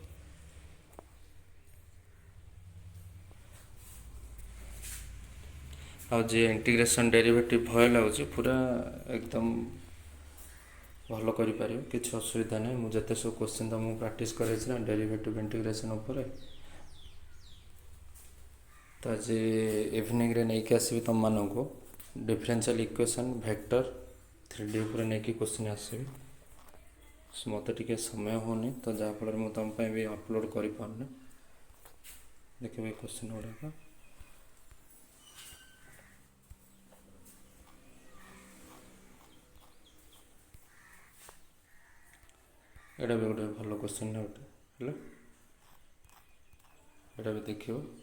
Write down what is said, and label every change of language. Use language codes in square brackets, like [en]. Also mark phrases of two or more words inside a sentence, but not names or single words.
[or] ଆଉ ଯିଏ [en] integration derivative [or] ଭୟ ଲାଗୁଛି ପୁରା ଏକଦମ ଭଲ କରିପାରିବ, କିଛି ଅସୁବିଧା ନାହିଁ। ମୁଁ ଯେତେ ସବୁ କ୍ୱେଶ୍ଚନ୍ ତ ମୁଁ ପ୍ରାକ୍ଟିସ୍ କରାଇଛି ନା [en] derivative integration [or] ଉପରେ। ତ ଆଜି ଇଭିନିଂରେ ନେଇକି ଆସିବି ତୁମମାନଙ୍କୁ [en] differential equation vector 3D [or] ଉପରେ ନେଇକି क्वेश्चन ଆସିବି। ମୋତେ ଟିକେ ସମୟ ହେଉନି ତ ଯାହାଫଳରେ ମୁଁ ତୁମ ପାଇଁ ବି ଅପଲୋଡ଼ କରିପାରୁନି। ଦେଖିବ ଏ କ୍वेଶ୍ଚନ ଗୁଡ଼ାକ। ଏଇଟା ବି ଗୋଟେ ଭଲ କ୍वेଶ୍ଚନ ଗୋଟେ ହେଲା, ଏଇଟା ବି ଦେଖିବ।